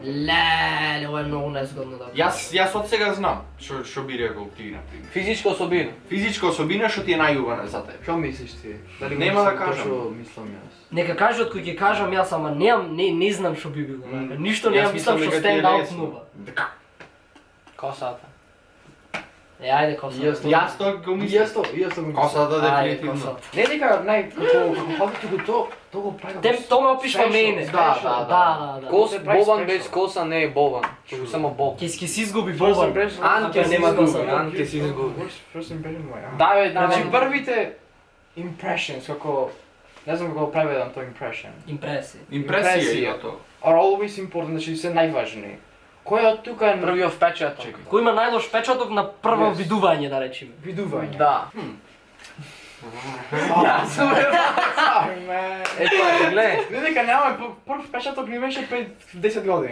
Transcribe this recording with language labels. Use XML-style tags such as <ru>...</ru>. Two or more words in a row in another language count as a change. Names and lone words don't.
<mk>Леле, ова е многу незгодно да. Јас од сега знам што би рекол ти на пример. физичка особина. Физичка особина што ти е најубава за тебе. Што мислиш ти? Дали Нема да мислам кажам. Што мислам јас? Нека кажат кој ќе кажам јас, ама не знам што би било. Ништо Јас немам, мислам што дека ти е</mk> <en>stand out</en> <mk>лесно. нува. Дека? Косата. Е, ајде коса. Јас тоа го мислам. Јас тоа го мислам. Косата Ајде дефинитивно. коса. Не дека како фактот тоа го прави. Тоа ме опишва мене. Да. Кос, Се прави Бобан special. без коса не е Бобан, туку само Боб. Ќе си изгуби</mk> <en>First</en> <mk>Бобан.</mk> <en>impression.</en> <mk>Анке Ако си нема коса. изгуби, Анке си изгуби.</mk> <en>First impression моја.</en> <mk>Да, бе, да, Значи бе. првите impressions како не знам како го преведам тоа impression. Импресија. Импресија е тоа.</mk> <en>Are always important,</en> <mk>значи се најважни. Кој од тука е Првиот впечаток. Кој има најлош печаток на прво Yes. видување, да речеме? видување? Да. Јас сум Е тоа, гледај. Не дека нема прв печаток ми беше пред 10 години.</mk>